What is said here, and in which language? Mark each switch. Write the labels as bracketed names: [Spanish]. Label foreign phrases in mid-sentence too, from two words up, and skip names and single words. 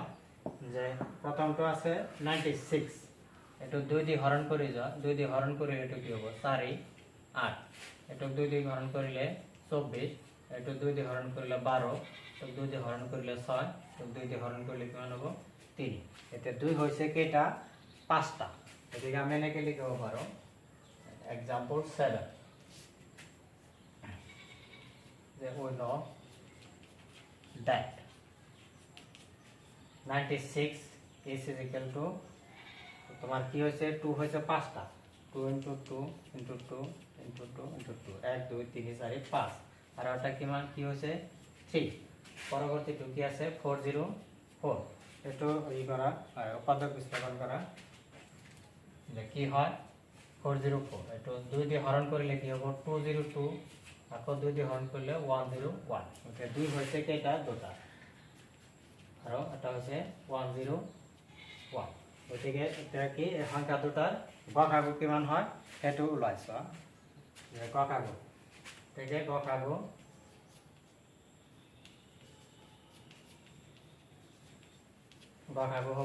[Assamese] যে প্ৰথমটো আছে 96, এইটো 2 দি হৰণ কৰি যোৱা, 2 দি হৰণ কৰিলে এইটো কি হ'ব 4 8, এইটো 2 দি হৰণ কৰিলে 24, এইটো 2 দি হৰণ কৰিলে 12, এইটো 2 দি হৰণ কৰিলে 6, এইটো 2 দি হৰণ কৰিলে কিমান হ'ব 3। এতিয়া 2 হৈছে কেইটা 5টা, গতিকে আমি এনেকৈ লিখিব পাৰোঁ এক্সাম্পল 7 যে [English] we know that 96 is equal to [Bangla] তোমার কি হয়েছে 2 হয়েছে 5টা, [Assamese] 2 into 2 into 2 into 2 into 2 1 2 3 4 5 [Bangla] আর ওটা কি হয়েছে 3। [Assamese] পরবর্তীটো কি আছে 404, এটো এই করা উৎপাদক বিশ্লেষণ করা যে কি হয় 404, এটো [Bangla] 2 দিয়ে হরণ করলে কি হবে 202, [Assamese] আকৌ [Bangla] 2 দিয়ে হরণ করলে 101, ওকে 2 হয়েছে কেটা দুটা, [Assamese] আৰু এটা হৈছে 101। গতিকে এতিয়া কি এই সংখ্যা দুটাৰ গসাগু কিমান হয় সেইটো ওলাইছো গসাগু গতিকে গসাগু হ'ব